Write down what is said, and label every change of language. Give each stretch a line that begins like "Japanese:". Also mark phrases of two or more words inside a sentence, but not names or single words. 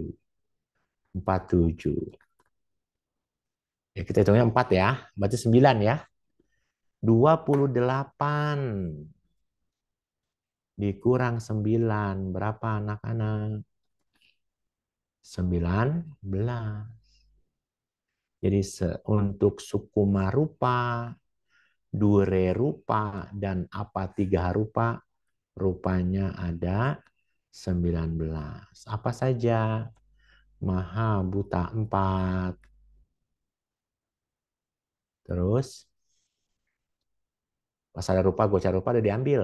Indonesian: 47. Ya, kita hitungnya 4 ya. Berarti 9 ya. 28 dikurang 9. Berapa anak-anak? 19. Jadi untuk
Pali: sukuma rupa, dure rupa,
Indonesian: dan
Pali: apa 3 rupa,
Indonesian: rupanya ada 19. Apa saja?
Pali: Maha buta
Indonesian: 4. Terus,
Pali: pas ada rupa, gocar rupa
Indonesian: udah diambil.